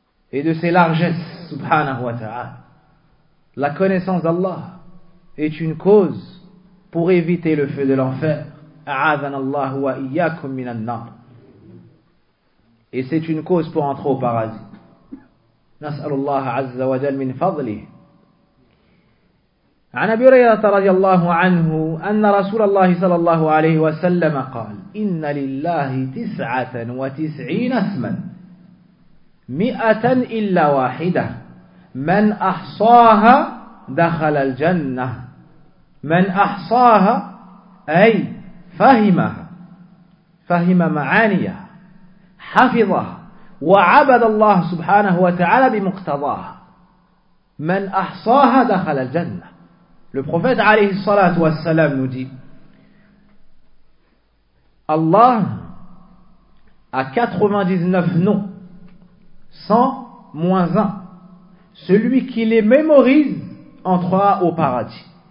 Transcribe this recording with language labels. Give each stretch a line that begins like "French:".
French: et de ses largesses, subhanahu wa ta'ala. La connaissance d'Allah est une cause pour éviter le feu de l'enfer.
Arabic: A'azanallahu wa iyyakum minan nar.
French: Et c'est une cause pour entrer au paradis.
Arabic: Nas'alullah azza wa jal min fadli. عن أبي هريرة رضي الله عنه أن رسول الله صلى الله عليه وسلم قال إن لله 99 اسما 100 إلا واحدة من أحصاها دخل الجنة من أحصاها أي فهمها فهم معانيها حفظها وعبد الله سبحانه وتعالى بمقتضاها من أحصاها دخل الجنة.
French: Le prophète alayhi salatu wassalam nous dit, Allah a 99 noms, 100 moins 1. Celui qui les mémorise entrera au paradis.